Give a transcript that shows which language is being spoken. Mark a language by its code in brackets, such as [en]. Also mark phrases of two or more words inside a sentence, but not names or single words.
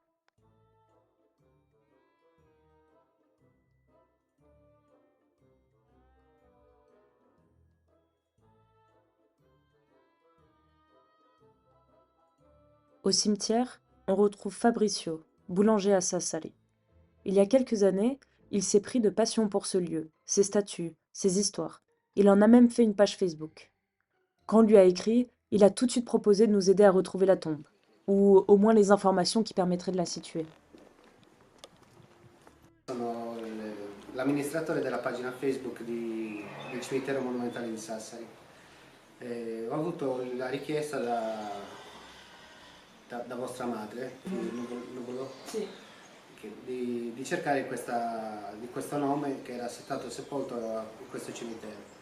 [fr] Au cimetière, on retrouve Fabricio, boulanger à Sassari. Il y a quelques années, il s'est pris de passion pour ce lieu, ses statues, ses histoires. Il en a même fait une page Facebook. Quand on lui a écrit, il a tout de suite proposé de nous aider à retrouver la tombe, ou au moins les informations qui permettraient de la situer. [it] Sono l'amministratore della pagina Facebook del cimitero monumentale di Sassari. Ho avuto la richiesta da vostra madre, Nugolo, sì, di cercare di questo nome che era stato sepolto in questo cimitero.